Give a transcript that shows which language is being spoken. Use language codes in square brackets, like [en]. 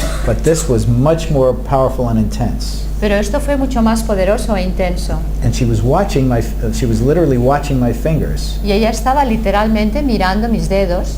[en] But this was much more powerful and intense. [es] Pero esto fue mucho más poderoso e intenso. [en] And she was literally watching my fingers [es] Y ella estaba literalmente mirando mis dedos